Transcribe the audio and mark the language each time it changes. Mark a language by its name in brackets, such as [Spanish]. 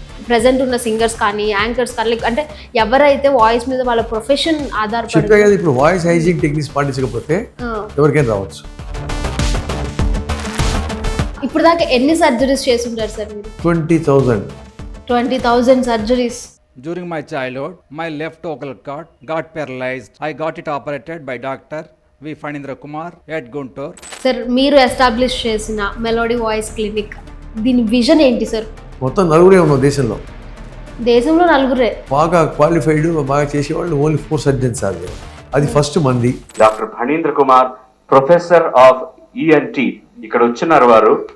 [Telugu] Present ఉన్న singers కానీ anchors కానీ అంటే ఎవరైతే వాయిస్ మీద వాళ్ళ ప్రొఫెషన్ చెప్పే ఆధారపడి కదా, ఇప్పుడు వాయిస్ హైజీన్ టెక్నిక్స్ పాటించకపోతే ఎవరికైనా రావచ్చు. ఇప్పుడు దాకా ఎన్ని సర్జరీస్ చేసి ఉంటారు సార్ మీరు? 20,000. 20,000 surgeries. [English] During my childhood, my left vocal cord got paralyzed. I got it operated by Dr. V. Fanindra Kumar at Guntur. [Telugu] Sir మీరు ఎస్టాబ్లిష్ చేసిన మెలోడీ వాయిస్ క్లినిక్, దీని విజన్ ఏంటి సార్? మొత్తం నలుగురే ఉన్నాం దేశంలో. దేశంలో నలుగురే బాగా క్వాలిఫైడ్, బాగా చేసేవాళ్ళు ఓన్లీ 4 సర్జన్స్. అది ఫస్ట్ మంది. Doctor Phanindra Kumar, professor of ENT, ఇక్కడ వచ్చినారు వారు.